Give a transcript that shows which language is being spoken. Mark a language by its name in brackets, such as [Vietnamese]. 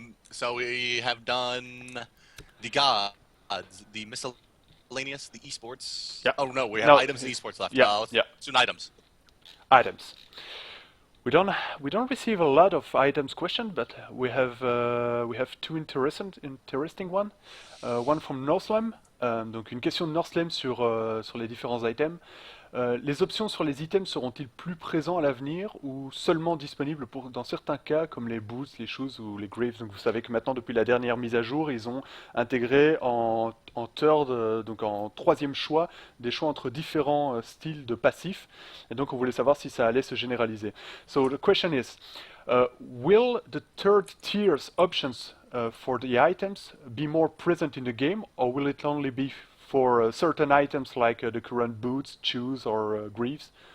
[English] So we have done the gods, the miscellaneous, the esports. Yeah. Oh no, we have items and esports left. Yeah, Let's yeah. do items. Items. We don't receive a lot of items questions, but we have two interesting one. One from Northlem. [French] Donc une question de Northlem sur les différents items. Les options sur les items seront-ils plus présents à l'avenir ou seulement disponibles dans certains cas comme les boots, les shoes ou les graves? Donc vous savez que maintenant depuis la dernière mise à jour, ils ont intégré en third, donc en troisième choix, des choix entre différents styles de passifs. Et donc on voulait savoir si ça allait se généraliser. [English] So the question is, will the third tier's options for the items be more present in the game, or will it only be for certain items like the current boots, shoes, or greaves?